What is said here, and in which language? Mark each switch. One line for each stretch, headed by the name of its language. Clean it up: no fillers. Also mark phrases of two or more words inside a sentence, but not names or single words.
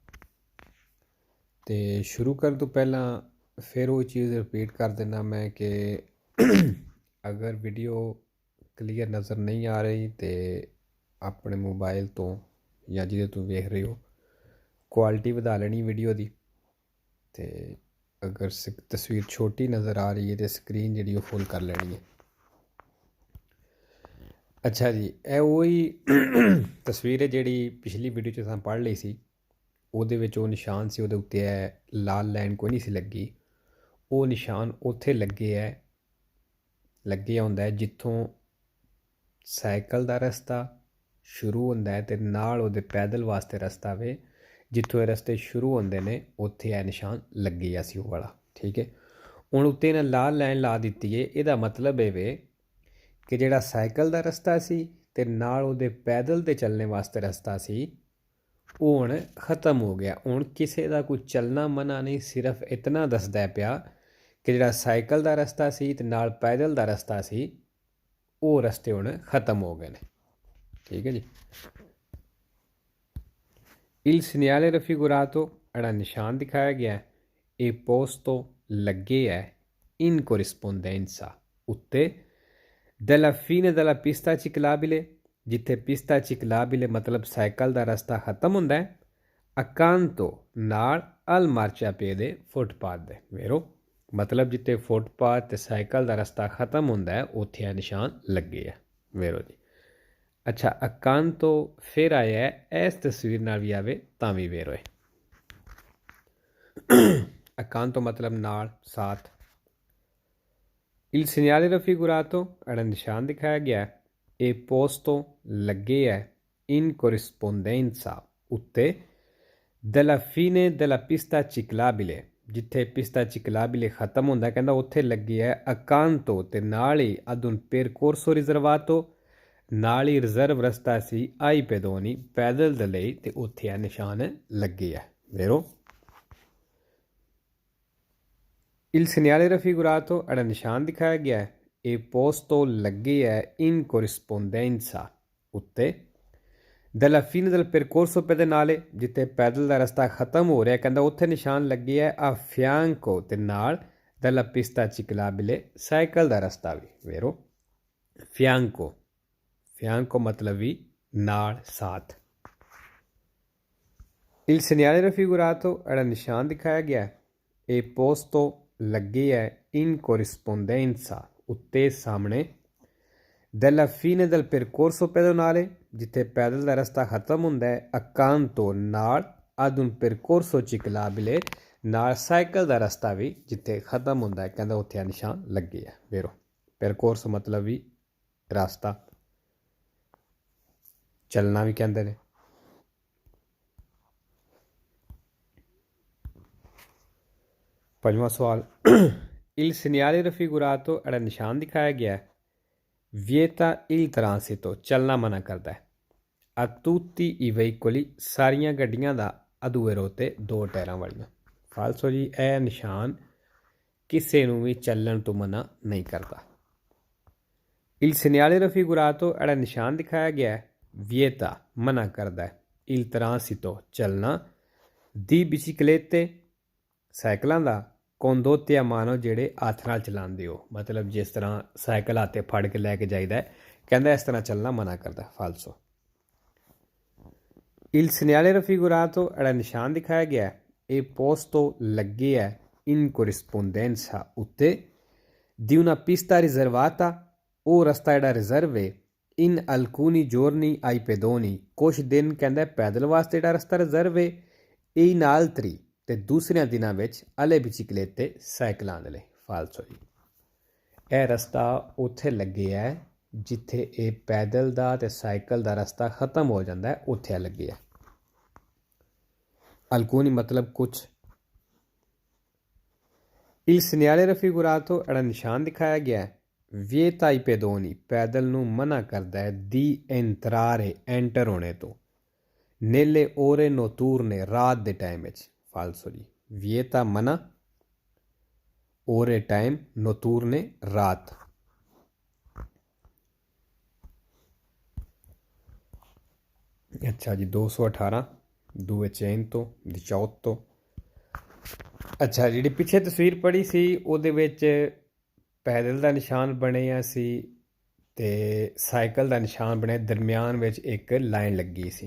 Hindi: तो शुरू करने तो पहला फिर वो चीज़ रिपीट कर देना मैं कि अगर वीडियो क्लीयर नज़र नहीं आ रही तो अपने मोबाइल तो या
Punjabi: ਜਿਹਦੇ ਤੂੰ ਵੇਖ ਰਹੇ ਹੋ
Hindi: क्वालिटी बढ़ा लेनी वीडियो की। तो अगर तस्वीर छोटी नज़र आ रही है तो स्क्रीन जी फुल कर लेनी है।
Punjabi: ਅੱਛਾ ਜੀ, ਇਹ ਉਹੀ ਤਸਵੀਰ ਹੈ ਜਿਹੜੀ ਪਿਛਲੀ ਵੀਡੀਓ 'ਚ ਅਸੀਂ ਪੜ੍ਹ ਲਈ ਸੀ। ਉਹਦੇ ਵਿੱਚ ਉਹ ਨਿਸ਼ਾਨ ਸੀ, ਉਹਦੇ ਉੱਤੇ ਹੈ ਲਾਲ ਲਾਈਨ ਕੋਈ ਨਹੀਂ ਸੀ ਲੱਗੀ। ਉਹ ਨਿਸ਼ਾਨ ਉੱਥੇ ਲੱਗਿਆ ਹੁੰਦਾ ਹੈ ਜਿੱਥੋਂ ਸਾਈਕਲ ਦਾ ਰਸਤਾ ਸ਼ੁਰੂ ਹੁੰਦਾ ਹੈ ਅਤੇ ਨਾਲ ਉਹਦੇ ਪੈਦਲ ਵਾਸਤੇ ਰਸਤਾ ਵੇ। ਜਿੱਥੋਂ ਇਹ ਰਸਤੇ ਸ਼ੁਰੂ ਹੁੰਦੇ ਨੇ ਉੱਥੇ ਇਹ ਨਿਸ਼ਾਨ ਲੱਗਿਆ ਸੀ ਉਹ ਵਾਲਾ। ਠੀਕ ਹੈ, ਹੁਣ ਉੱਤੇ ਇਹਨਾਂ ਲਾਲ ਲਾਈਨ ਲਾ ਦਿੱਤੀ ਹੈ। ਇਹਦਾ ਮਤਲਬ ਇਹ ਵੇ ਕਿ ਜਿਹੜਾ ਸਾਈਕਲ ਦਾ ਰਸਤਾ ਸੀ ਅਤੇ ਨਾਲ ਉਹਦੇ ਪੈਦਲ 'ਤੇ ਚੱਲਣ ਵਾਸਤੇ ਰਸਤਾ ਸੀ ਉਹ ਹੁਣ
Hindi: ख़त्म हो गया।
Punjabi: ਹੁਣ ਕਿਸੇ ਦਾ ਕੋਈ ਚੱਲਣਾ ਮਨਾ ਨਹੀਂ, ਸਿਰਫ ਇਤਨਾ ਦੱਸਦਾ ਪਿਆ ਕਿ ਜਿਹੜਾ ਸਾਈਕਲ ਦਾ ਰਸਤਾ ਸੀ ਅਤੇ ਨਾਲ ਪੈਦਲ ਦਾ ਰਸਤਾ ਸੀ ਉਹ ਰਸਤੇ ਹੁਣ ख़त्म ਹੋ ਗਏ ਨੇ। ਠੀਕ ਹੈ ਜੀ।
Italian: Il segnale raffigurato
Punjabi: ਜਿਹੜਾ ਨਿਸ਼ਾਨ ਦਿਖਾਇਆ ਗਿਆ ਇਹ posto ਲੱਗੇ ਹੈ
Italian: in corrispondenza
Punjabi: ਉੱਤੇ
Italian: della fine della pista ciclabile
Punjabi: ਜਿੱਥੇ
Italian: pista ciclabile
Punjabi: ਮਤਲਬ ਸਾਈਕਲ ਦਾ ਰਸਤਾ ਖਤਮ ਹੁੰਦਾ ਹੈ ਅਕਾਂਤੋ ਨਾਲ
Italian: al marciapiede
Punjabi: ਦੇ ਫੁੱਟਪਾਥ ਦੇ ਵੇਰੋ ਮਤਲਬ ਜਿੱਥੇ ਫੁੱਟਪਾਥ ਤੇ ਸਾਈਕਲ ਦਾ ਰਸਤਾ ਖਤਮ ਹੁੰਦਾ ਹੈ ਉੱਥੇ ਇਹ ਨਿਸ਼ਾਨ ਲੱਗੇ ਆ ਵੇਰੋ ਜੀ। ਅੱਛਾ, ਅਕਾਂਤੋ ਫਿਰ ਆਇਆ ਇਸ ਤਸਵੀਰ ਨਾਲ ਵੀ ਆਵੇ ਤਾਂ ਵੀ ਵੇਰੋ ਹੈ। ਅਕਾਂਤੋ ਮਤਲਬ ਨਾਲ ਸਾਥ।
Italian: Il segnale raffigurato
Punjabi: ਜਿਹੜਾ ਨਿਸ਼ਾਨ ਦਿਖਾਇਆ ਗਿਆ ਇਹ posto ਲੱਗੇ ਹੈ
Italian: in corrispondenza
Punjabi: ਉੱਤੇ
Italian: della fine della pista ciclabile
Punjabi: ਜਿੱਥੇ
Italian: pista ciclabile
Punjabi: ਖਤਮ ਹੁੰਦਾ ਕਹਿੰਦਾ ਉੱਥੇ ਲੱਗੇ ਹੈ ਅਕਾਂਤੋ ਅਤੇ ਨਾਲ ਹੀ
Italian: ad un percorso riservato
Punjabi: ਨਾਲ ਹੀ ਰਿਜ਼ਰਵ ਰਸਤਾ ਸੀ
Italian: ai pedoni
Punjabi: ਪੈਦਲ ਦੇ ਲਈ ਅਤੇ ਉੱਥੇ ਇਹ ਨਿਸ਼ਾਨ ਲੱਗੇ ਹੈ ਵੇਰੋ।
Italian: Il segnale raffigurato
Punjabi: ਜਿਹੜਾ ਨਿਸ਼ਾਨ ਦਿਖਾਇਆ ਗਿਆ ਹੈ ਇਹ posto ਲੱਗੇ ਹੈ
Italian: in corrispondenza
Punjabi: ਉੱਤੇ
Italian: della fine del percorso pedonale
Punjabi: ਜਿੱਥੇ ਪੈਦਲ ਦਾ ਰਸਤਾ ਖਤਮ ਹੋ ਰਿਹਾ ਕਹਿੰਦਾ ਉੱਥੇ ਨਿਸ਼ਾਨ ਲੱਗੇ ਹੈ
Italian: a fianco
Punjabi: ਤੇ ਨਾਲ
Italian: della pista ciclabile
Punjabi: ਸਾਈਕਲ ਦਾ ਰਸਤਾ ਵੀ ਵੇਰੋ। fianco ਮਤਲਬ ਵੀ ਨਾਲ ਸਾਥ।
Italian: Il segnale raffigurato
Punjabi: ਜਿਹੜਾ ਨਿਸ਼ਾਨ ਦਿਖਾਇਆ ਗਿਆ ਇਹ posto ਲੱਗੇ ਹੈ
Italian: in corrispondenza
Punjabi: ਉੱਤੇ ਸਾਹਮਣੇ
Italian: della fine del percorso pedonale
Punjabi: ਜਿੱਥੇ ਪੈਦਲ ਦਾ ਰਸਤਾ ਖਤਮ ਹੁੰਦਾ ਹੈ accanto ਨਾਲ
Italian: ad un percorso ciclabile
Punjabi: ਨਾਲ ਸਾਈਕਲ ਦਾ ਰਸਤਾ ਵੀ ਜਿੱਥੇ ਖਤਮ ਹੁੰਦਾ ਹੈ ਕਹਿੰਦਾ ਉੱਥੇ ਆ ਨਿਸ਼ਾਨ ਲੱਗੇ ਹੈ ਵੇਰੋ। percorso ਮਤਲਬ ਵੀ ਰਸਤਾ, ਚੱਲਣਾ ਵੀ ਕਹਿੰਦੇ ਨੇ। ਪੰਜਵਾਂ ਸਵਾਲ
Italian: il segnale raffigurato
Punjabi: ਜਿਹੜਾ ਨਿਸ਼ਾਨ ਦਿਖਾਇਆ ਗਿਆ
Italian: vieta il transito
Punjabi: ਚੱਲਣਾ ਮਨਾ ਕਰਦਾ ਹੈ
Italian: a tutti i veicoli
Punjabi: ਸਾਰੀਆਂ ਗੱਡੀਆਂ ਦਾ
Italian: a due ruote
Punjabi: 'ਤੇ ਦੋ ਟਾਇਰਾਂ ਵਾਲੀਆਂ। ਫਾਲਸੋ ਜੀ, ਇਹ ਨਿਸ਼ਾਨ ਕਿਸੇ ਨੂੰ ਵੀ ਚੱਲਣ ਤੋਂ ਮਨਾ ਨਹੀਂ ਕਰਦਾ।
Italian: il segnale raffigurato
Punjabi: ਜਿਹੜਾ ਨਿਸ਼ਾਨ ਦਿਖਾਇਆ ਗਿਆ vieta ਮਨਾ ਕਰਦਾ ਹੈ
Italian: il transito
Punjabi: ਚੱਲਣਾ ਦੀ biciclette ਸਾਈਕਲਾਂ ਦਾ
Italian: condotte a mano
Punjabi: ਜਿਹੜੇ ਹੱਥ ਨਾਲ ਚਲਾਉਂਦੇ ਹੋ ਮਤਲਬ ਜਿਸ ਤਰ੍ਹਾਂ ਸਾਈਕਲ ਹੱਥ 'ਤੇ ਫੜ ਕੇ ਲੈ ਕੇ ਜਾਈਦਾ ਕਹਿੰਦਾ ਇਸ ਤਰ੍ਹਾਂ ਚੱਲਣਾ ਮਨਾ ਕਰਦਾ। ਫਾਲਸੋ।
Italian: il segnale raffigurato
Punjabi: ਜਿਹੜਾ ਨਿਸ਼ਾਨ ਦਿਖਾਇਆ ਗਿਆ ਇਹ posto ਲੱਗੇ ਹੈ
Italian: in corrispondenza
Punjabi: ਉੱਤੇ
Italian: di una pista riservata
Punjabi: ਉਹ ਰਸਤਾ ਜਿਹੜਾ ਰਿਜ਼ਰਵ ਹੈ
Italian: in alcuni giorni ai pedoni
Punjabi: ਕੁਛ ਦਿਨ ਕਹਿੰਦਾ ਪੈਦਲ ਵਾਸਤੇ ਜਿਹੜਾ ਰਸਤਾ ਰਿਜ਼ਰਵ ਹੈ ਇਹ ਨਾਲ ਤਰੀ ਅਤੇ ਦੂਸਰਿਆਂ ਦਿਨਾਂ ਵਿੱਚ
Italian: alle biciclette
Punjabi: ਸਾਈਕਲਾਂ ਦੇ ਲਈ। ਫਾਲਸੋ ਜੀ, ਇਹ ਰਸਤਾ ਉੱਥੇ ਲੱਗੇ ਹੈ ਜਿੱਥੇ ਇਹ ਪੈਦਲ ਦਾ ਅਤੇ ਸਾਈਕਲ ਦਾ ਰਸਤਾ ਖਤਮ ਹੋ ਜਾਂਦਾ ਉੱਥੇ ਲੱਗੇ ਹੈ। ਅਲਕੂਨੀ ਮਤਲਬ ਕੁਛ।
Italian: il segnale raffigurato
Punjabi: ਜਿਹੜਾ ਨਿਸ਼ਾਨ ਦਿਖਾਇਆ ਗਿਆ
Italian: vieta ai pedoni
Punjabi: ਪੈਦਲ ਨੂੰ ਮਨਾ ਕਰਦਾ ਹੈ
Italian: di entrare
Punjabi: ਐਂਟਰ ਹੋਣੇ ਤੋਂ
Italian: nelle ore notturne
Punjabi: ਰਾਤ ਦੇ ਟਾਈਮ ਵਿੱਚ। ਫਾਲਸੋ ਜੀ, vieta ਮਨਾ ore time notturne ਰਾਤ। ਅੱਛਾ ਜੀ 218 200 18 ਅੱਛਾ ਜਿਹੜੀ ਪਿੱਛੇ ਤਸਵੀਰ ਪੜੀ ਸੀ ਉਹਦੇ ਵਿੱਚ ਪੈਦਲ ਦਾ ਨਿਸ਼ਾਨ ਬਣਿਆ ਸੀ ਤੇ ਸਾਈਕਲ ਦਾ ਨਿਸ਼ਾਨ ਬਣਿਆ, ਦਰਮਿਆਨ ਵਿੱਚ ਇੱਕ ਲਾਈਨ ਲੱਗੀ ਸੀ।